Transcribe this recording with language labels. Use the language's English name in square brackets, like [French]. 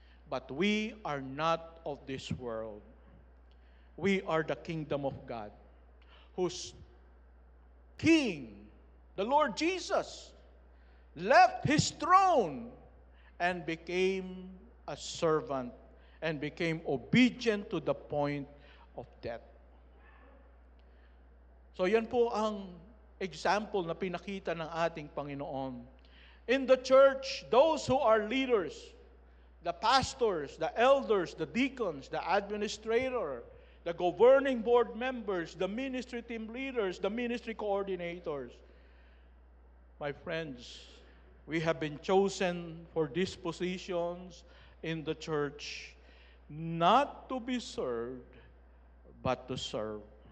[English] But we are not of this world. We are the kingdom of God, whose King, the Lord Jesus, left His throne and became a servant and became obedient to the point of death. [Filipino] So yan po ang example na pinakita ng ating Panginoon. [English] In the church, those who are leaders, the pastors, the elders, the deacons, the administrator, the governing board members, the ministry team leaders, the ministry coordinators. My friends, we have been chosen for these positions in the church not to be served, but to serve.